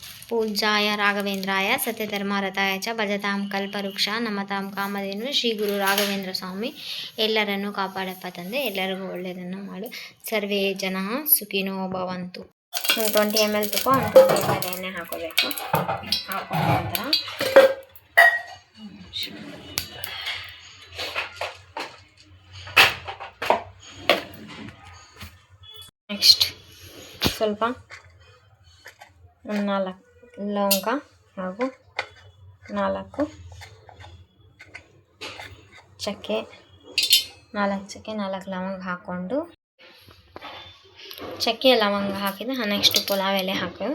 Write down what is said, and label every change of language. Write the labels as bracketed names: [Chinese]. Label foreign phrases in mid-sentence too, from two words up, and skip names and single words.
[Sanskrit] पूज्याय राघवेंद्राय सत्यधर्मरताय च भजतां कल्पवृक्ष नमतां कामधेनु [Kannada] ಶ್ರೀ ಗುರು ರಾಘವೇಂದ್ರ ಸ್ವಾಮಿ ಎಲ್ಲರನ್ನು ಕಾಪಾಡಪ್ಪ ತಂದೆ, ಎಲ್ಲರಿಗೂ ಒಳ್ಳೆಯದನ್ನು ಮಾಡು. [Sanskrit] ಸರ್ವೇ ಜನ ಸುಖಿನೋ ಭವಂತು. [Kannada] 20 ml ತುಪ್ಪ, 20 ml ಎಣ್ಣೆ ಹಾಕೋಬೇಕು. ಹಾಕೊಂಡ ನಂತರ ನೆಕ್ಸ್ಟ್ ಸ್ವಲ್ಪ 4 ಲವಂಗ ಹಾಗೂ 4 ಚಕ್ಕೆ, 4 ಚಕ್ಕೆ 4 ಲವಂಗ ಹಾಕ್ಕೊಂಡು, ಚಕ್ಕೆ ಲವಂಗ ಹಾಕಿದ ನೆಕ್ಸ್ಟ್ ಪಲಾವ್ ಎಲೆ ಹಾಕೋದು.